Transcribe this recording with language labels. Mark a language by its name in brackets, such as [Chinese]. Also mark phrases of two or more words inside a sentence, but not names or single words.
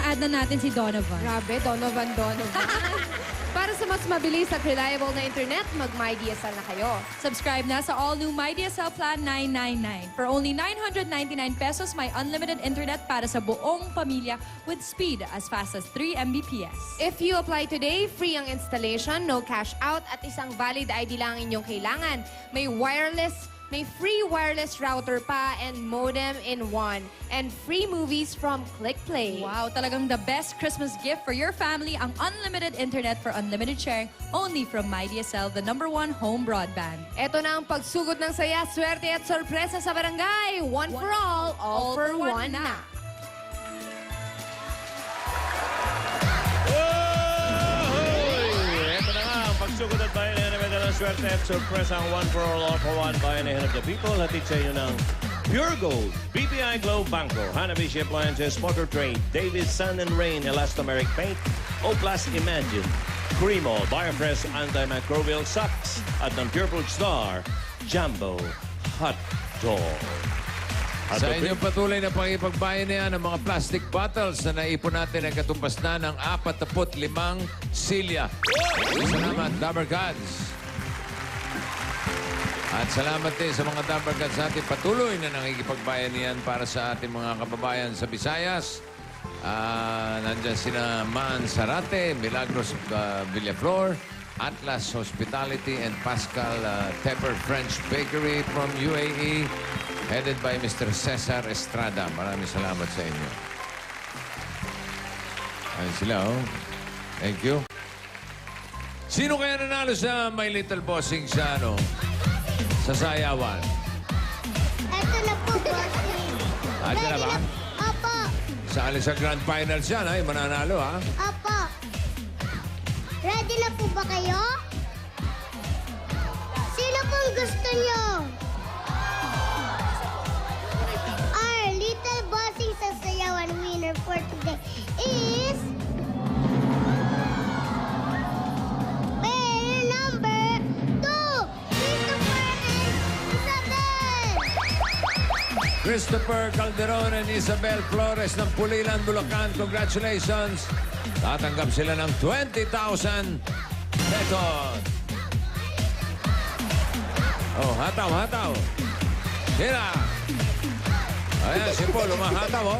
[Filipino] naman natin si Donovan. Grabe, Donovan. Para sa mas mabilis at reliable na internet, mag-MyDSL na kayo. Subscribe na sa all-new MyDSL Plan 999. [English] For only 999 pesos, [Filipino] may unlimited internet para sa buong pamilya [English] with speed as fast as 3 Mbps. If you apply today, free ang installation, no cash out, [Filipino] at isang [English] valid ID [Filipino] lang ang inyong kailangan. [English] May free wireless router pa and modem in one. And free movies from ClickPlay. Wow, talagang the best Christmas gift for your family, [Filipino] ang unlimited internet [English] for unlimited sharing only from MyDSL, the #1 home broadband. [Filipino] Ito na ang pagsugod ng saya, swerte at sorpresa sa barangay. [English] One for all for one na. [Filipino] Ito na nga ang pagsugod at bayan na ng swerte at surpresa ang [English] one for all for one [Filipino] bayan na [English] of the people. [Filipino] Hatid sa inyo ng Pure Gold, BPI Globe Banco, Hanabishi Appliances, Motor Trade, Davis Sun and Rain, Elastomeric Paint, O-Plus Imagine, Cremo, Biofresh Antimicrobial Socks, at ng Pure Food Star, Jumbo Hot Dog. Sa inyong patuloy na pangipagbayanihan ng mga plastic bottles na naipon natin ang katumbas na ng 45 silya. Salamat, Dabber Gods. At salamat din sa mga Dabber Gods natin patuloy na nakikipagbayanihan para sa ating mga kababayan sa Visayas. Nandyan sina Man Sarate, Milagros Villaflor, Atlas Hospitality, and Pascal Tepper French Bakery from UAE. Headed by Mr. Cesar Estrada. Maraming salamat sa inyo. Ayun sila, [English] oh. Thank you. [Filipino] Sino kaya nanalo sa My Little Bossing sa, sa sayawan? Ito na po, bossing. Ito na ba? Opo. Sali sa Grand Finals yan, ay mananalo, ha? Opo. Ready na po ba kayo? Sino pong gusto nyo? [English] Our little bossing [Filipino] sa sayawan [English] winner for today is... Player number 2, Christopher and Isabel! [Filipino] Christopher Calderon and Isabel Flores ng Pulilan, Bulacan. [English] Congratulations! [Filipino] Tatanggap sila ng 20,000 pesos. Oh, hataw. Tira! Ayan, si Paul, umahataw, oh.